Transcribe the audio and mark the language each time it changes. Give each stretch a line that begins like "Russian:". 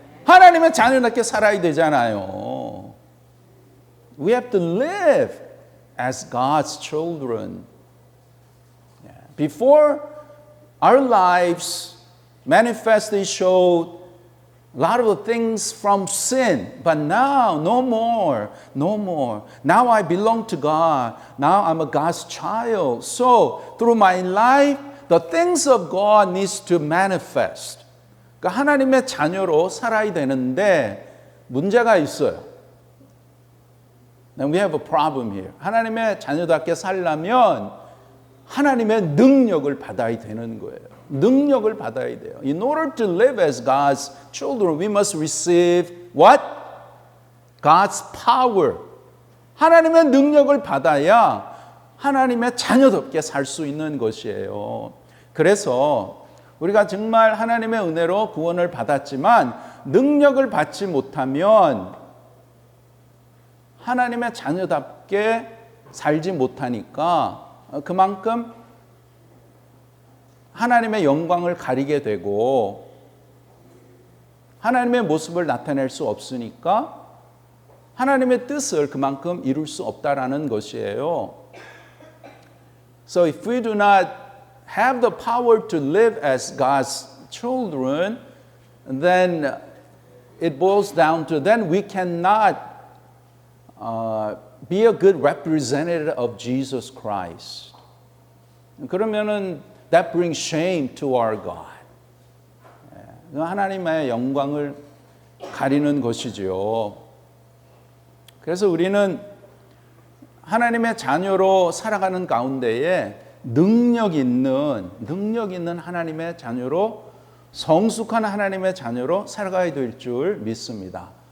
Korean: 하나님의 자녀답게 살아야 되잖아요.
English: We have to live as God's children. Before our lives manifestly showed a lot of things from sin, but now no more. Now I belong to God. Now I'm a God's child. So through my life, the things of God needs to manifest.
Korean: 그러니까 하나님의 자녀로 살아야 되는데 문제가 있어요.
English: And we have a problem here.
Korean: 하나님의 자녀답게 살려면 하나님의 능력을 받아야 되는 거예요. 능력을 받아야 돼요.
English: In order to live as God's children, we must receive what? God's power.
Korean: 하나님의 능력을 받아야 하나님의 자녀답게 살 수 있는 것이에요. 그래서 우리가 정말 하나님의 은혜로 구원을 받았지만 능력을 받지 못하면 하나님의 자녀답게 살지 못하니까 그만큼 하나님의 영광을 가리게 되고 하나님의 모습을 나타낼 수 없으니까 하나님의 뜻을 그만큼 이룰 수 없다라는 것이에요.
English: So if we do not have the power to live as God's children, then it boils down to then we cannot be a good representative of Jesus Christ.
Korean: 그러면은
English: that brings shame to our God.
Korean: 하나님의 영광을 가리는 것이지요. 그래서 우리는 하나님의 자녀로 살아가는 가운데에 능력 있는 하나님의 자녀로 성숙한 하나님의 자녀로 살아가야 될 줄 믿습니다.